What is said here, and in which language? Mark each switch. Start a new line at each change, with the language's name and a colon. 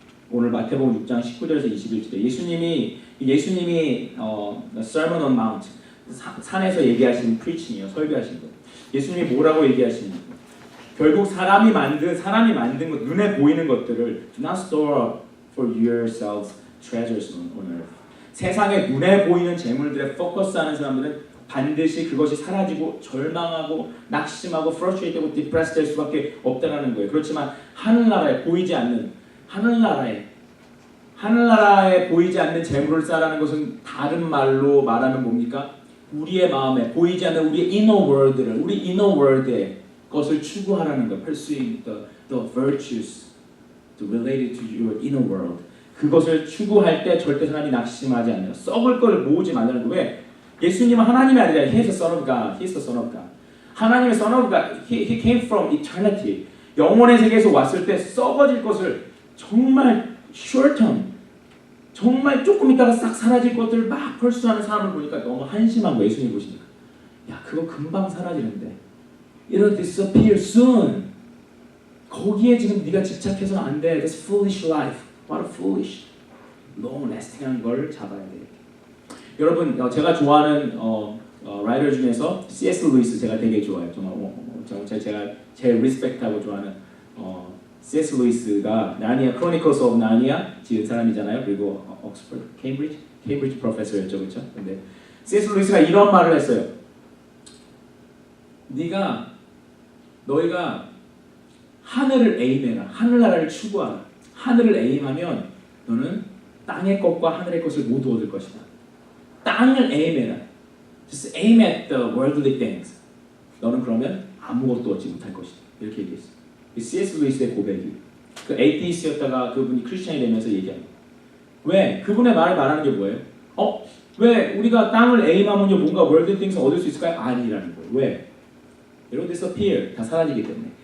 Korean: 오늘 마태복음 6장 19절에서 21절에 예수님이 Sermon on Mount, 산에서 얘기하신 preaching이요, 설교하신 거. 예수님이 뭐라고 얘기하십니까? 결국 사람이 만든 것, 눈에 보이는 것들을
English: do not store up for yourselves treasures on earth.
Korean: 세상에 눈에 보이는 재물들에 포커스하는 사람들은 반드시 그것이 사라지고 절망하고 낙심하고 frustrate되고 depressed 될 수밖에 없다는 거예요. 그렇지만 하늘나라에 보이지 않는 하늘나라에 보이지 않는 재물을 쌓으라는 것은 다른 말로 말하면 뭡니까? 우리의 마음에 보이지 않는 우리의 inner world를, 우리 inner world의 것을 추구하라는 거.
English: Pursuing the virtues related to your inner world.
Korean: 그것을 추구할 때 절대 사람이 낙심하지 않아요. 썩을 걸 모으지 말라는 거. 왜? 예수님은 하나님이 아니라
English: He is the Son of God. He is the Son of God.
Korean: 하나님의
English: Son of God. He came from eternity.
Korean: 영원의 세계에서 왔을 때 썩어질 것을 정말 short term, 정말 조금 있다가 싹 사라질 것들을 막 펄수하는 사람을 보니까 너무 한심한 거예요. 예수님 보시니까. 야, 그거 금방 사라지는데.
English: It'll disappear soon.
Korean: 거기에 지금 네가 집착해서는 안 돼.
English: That's foolish life. What a foolish.
Korean: long-lasting한 걸 잡아야 돼. 여러분, 제가 좋아하는 라이터 중에서 C.S. 루이스 제가 되게 좋아해요. 정말 제가 제일 리스펙트하고 좋아하는 C.S. 루이스가 나니아 크로니클스 오브 나니아 지은 사람이잖아요. 그리고 옥스퍼드, 케임브리지 프로페서였죠, 그렇죠? 근데 C.S. 루이스가 이런 말을 했어요. 너희가 하늘을 에임해라. 하늘나라를 추구하라. 하늘을 에임하면 너는 땅의 것과 하늘의 것을 모두 얻을 것이다. 땅을 에임해라.
English: Just aim at the worldly things.
Korean: 너는 그러면 아무것도 얻지 못할 것이다. 이렇게 얘기했어요. C.S. 루이스의 고백이. 그 에이티스트였다가 그분이 크리스천이 되면서 얘기합니다. 왜? 그분의 말을 말하는 게 뭐예요? 왜 우리가 땅을 에임하면요 뭔가 worldly things 얻을 수 있을까요? 아니라는 거예요. 왜?
English: It'll disappear.
Korean: 다 사라지기 때문에.